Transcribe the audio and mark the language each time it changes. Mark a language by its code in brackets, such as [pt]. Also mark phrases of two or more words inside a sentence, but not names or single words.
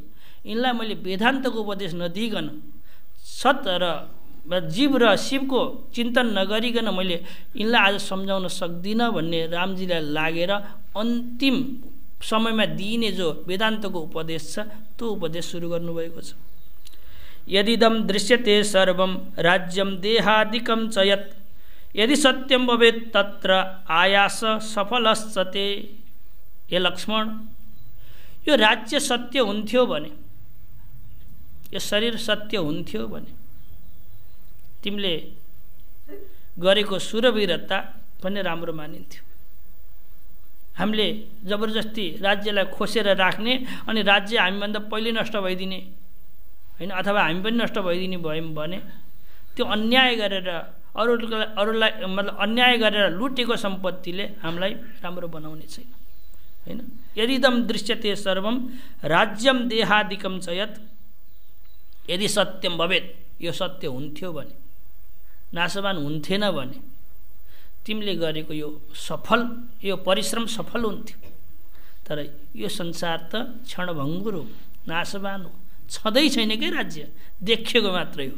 [ne] यिनलाई मैले वेदान्तको उपदेश नदिइकन, सत र जीव र शिवको चिन्तन नगरिकन मैले यिनलाई आज सम्झाउन सक्दिनँ भन्ने रामजीलाई लागेर अन्तिम समयमा दिइने जो वेदान्तको उपदेश छ त्यो उपदेश सुरु गर्नुभएको छ। [sa] यदिदं दृश्यते सर्वं राज्यं देहादिकं च यत् यदि सत्यं भवेत् तत्र आयास सफलश्चते। [ne] हे लक्ष्मण, यो राज्य सत्य हुन्थ्यो भने, यो शरीर सत्य हुन्थ्यो भने तिमीले गरेको सुरवीरता पनि राम्रो मानिन्थ्यो। हामीले जबरजस्ती राज्यलाई खोसेर राख्ने अनि राज्य हामीभन्दा पहिले नष्ट भइदिने होइन, अथवा हामी पनि नष्ट भइदिने भयौँ भने त्यो अन्याय गरेर अरूलाई मतलब अन्याय गरेर लुटेको सम्पत्तिले हामीलाई राम्रो बनाउने छैन होइन। [sa] यदिदं दृश्यते सर्वं राज्यं देहादिकं च यत् यदि सत्यं भवेत्, [ne] यो सत्य हुन्थ्यो भने, नाशवान हुन्थेन भने तिमीले गरेको यो परिश्रम सफल हुन्थ्यो। तर यो संसार त क्षणभङ्गुर हो, नाशवान हो, छँदै छैन के राज्य, देखिएको मात्रै हो।